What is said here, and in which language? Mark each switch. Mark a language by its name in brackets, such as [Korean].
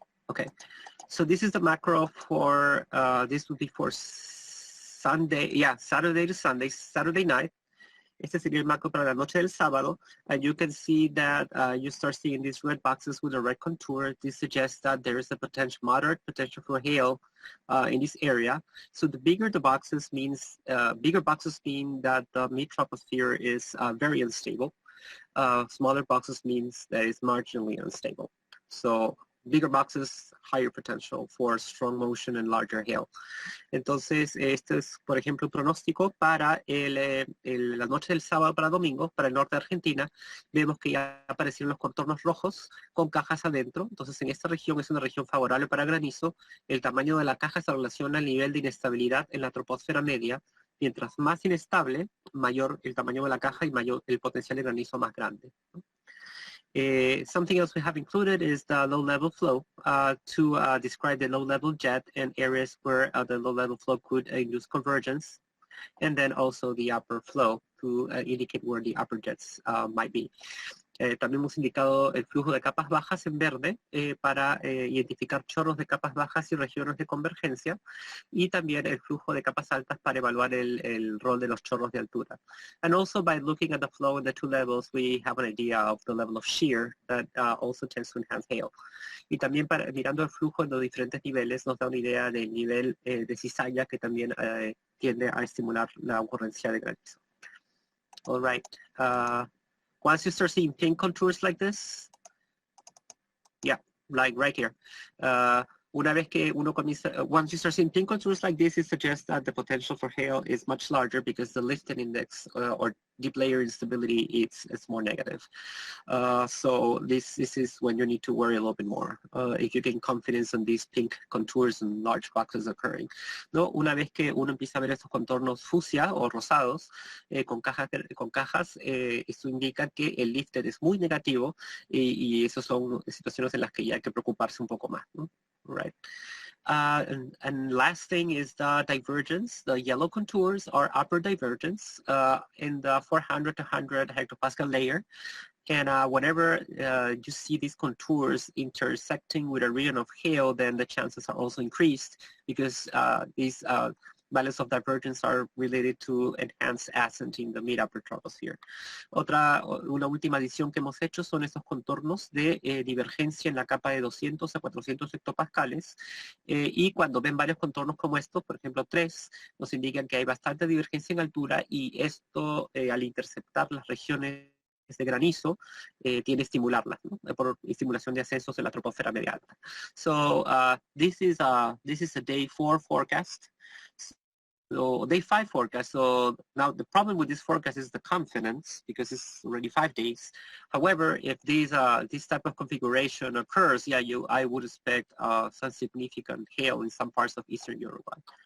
[English] Okay, so this is the macro for, this would be for Sunday, Saturday to Sunday, Saturday night. [Spanish] Este sería el macro para la noche del sábado. [English] And you can see that you start seeing these red boxes with a red contour. This suggests that there is a moderate potential for hail in this area. So the bigger the boxes means, bigger boxes mean that the mid-troposphere is very unstable. Smaller boxes means that it's marginally unstable. So bigger boxes, higher potential for strong motion and larger hail. [Spanish] Entonces, este es, por ejemplo, un pronóstico para la noche del sábado para domingo, para el norte de Argentina. Vemos que ya aparecieron los contornos rojos con cajas adentro. Entonces, en esta región es una región favorable para granizo. El tamaño de la caja se relaciona al nivel de inestabilidad en la troposfera media. Mientras más inestable, mayor el tamaño de la caja y mayor el potencial de granizo más grande. [English] Something else we have included is the low-level flow to describe the low-level jet and areas where the low-level flow could induce convergence, and then also the upper flow to indicate where the upper jets might be. [Spanish] También hemos indicado el flujo de capas bajas en verde para identificar chorros de capas bajas y regiones de convergencia, y también el flujo de capas altas para evaluar el rol de los chorros de altura. [English] And also by looking at the flow in the two levels, we have an idea of the level of shear that also tends to enhance hail. [Spanish] Y también mirando el flujo en los diferentes niveles nos da una idea del nivel de cizalla que también tiende a estimular la ocurrencia de granizo. [English] All right. Once you start seeing pink contours like this, yeah, like right here. [Spanish] Una vez que uno comienza, [English] once you start seeing pink contours like this, it suggests that the potential for hail is much larger because the lifting index or deep layer instability is more negative. So this is when you need to worry a little bit more if you gain confidence on these pink contours and large boxes occurring. [Spanish] ¿No? Una vez que uno empieza a ver estos contornos fucsia o rosados con cajas, esto indica que el lifted es muy negativo y esas son situaciones en las que ya hay que preocuparse un poco más, ¿no? [English] Right. And last thing is the divergence. The yellow contours are upper divergence in the 400 to 100 hectopascal layer. And whenever you see these contours intersecting with a region of hail, then the chances are also increased because these values of divergence are related to enhanced ascent in the mid-upper troposphere. [Spanish] Una última adición que hemos hecho son estos contornos de divergencia en la capa de 200 a 400 hectopascales y cuando ven varios contornos como estos, por ejemplo 3, nos indican que hay bastante divergencia en altura y esto al interceptar las regiones de granizo tiene estimularlas, ¿no? Por estimulación de ascensos en la troposfera media alta. [English] So this is a day 4 forecast. So day 5 forecast. So now the problem with this forecast is the confidence because it's already 5 days. However, if this type of configuration occurs, yeah, I would expect some significant hail in some parts of eastern Uruguay.